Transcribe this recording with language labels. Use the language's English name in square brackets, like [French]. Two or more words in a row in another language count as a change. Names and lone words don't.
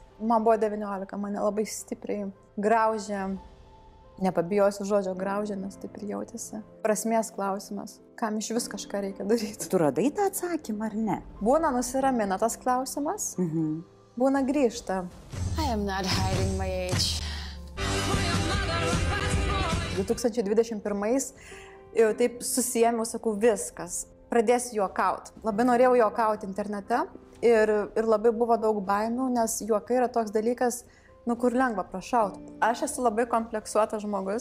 [Lithuanian] Man buvo 19, mane labai stipriai graužė. Nepabijosiu žodžio graužė, nes taip ir jautėsi. Prasmės klausimas. Kam iš vis kažką reikia daryti? Tu radai tą atsakymą ar ne? Būna nusiramina tas klausimas, būna grįžta. [English] I am not hiding my age. [Lithuanian] 2021 jau taip susijėmiau, sakau, viskas. Pradėsiu juokaut. Labai norėjau juokaut internete ir labai buvo daug baimių, nes juokai yra toks dalykas, kur lengva prašaut. Aš esu labai kompleksuotas žmogus.